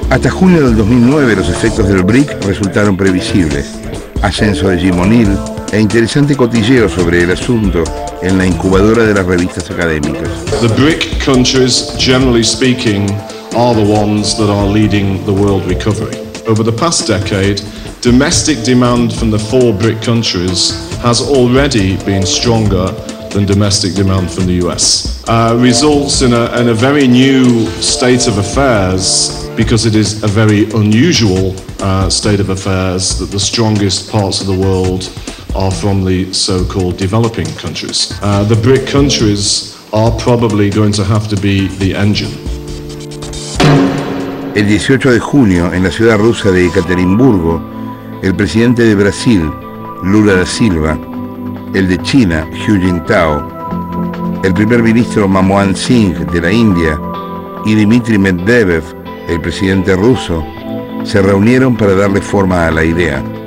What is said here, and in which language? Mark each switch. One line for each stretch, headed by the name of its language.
Spanish: Hasta junio del 2009 los efectos del BRIC resultaron previsibles. Ascenso de Jim O'Neill e interesante cotilleo sobre el asunto en la incubadora de las revistas académicas.
English: The BRIC countries, generally speaking, are the ones that are leading the world recovery. Over the past decade, domestic demand from the 4 BRIC countries has already been stronger than domestic demand from the US. Results in a very new state of affairs, because it is a very unusual state of affairs that the strongest parts of the world are from the so-called developing countries. The BRIC countries are probably going to have to be the engine.
Spanish: El 18 de junio, en la ciudad rusa de Ekaterimburgo, el presidente de Brasil, Lula da Silva, el de China, Hu Jintao, el primer ministro Manmohan Singh de la India y Dmitry Medvedev, el presidente ruso, se reunieron para darle forma a la idea.